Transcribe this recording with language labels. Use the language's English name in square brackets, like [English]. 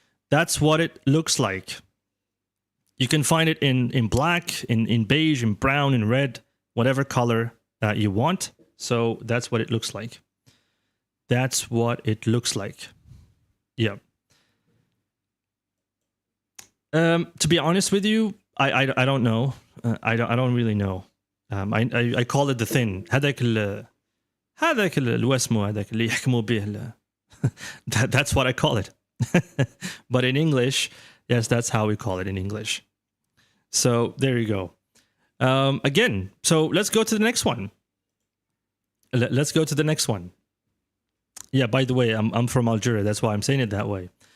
[English] That's what it looks like. You can find it in black, in beige, in brown, in red, whatever color you want. So that's what it looks like. That's what it looks like. Yeah. To be honest with you, I don't know. I don't really know. I call it the thing. [Arabic] هذاك الوسمو هذاك اللي يحكموا به. [English] That's what I call it. But in English, yes, that's how we call it in English. So there you go. Again, so let's go to the next one. Let's go to the next one. Yeah, by the way, I'm from Algeria. That's why I'm saying it that way.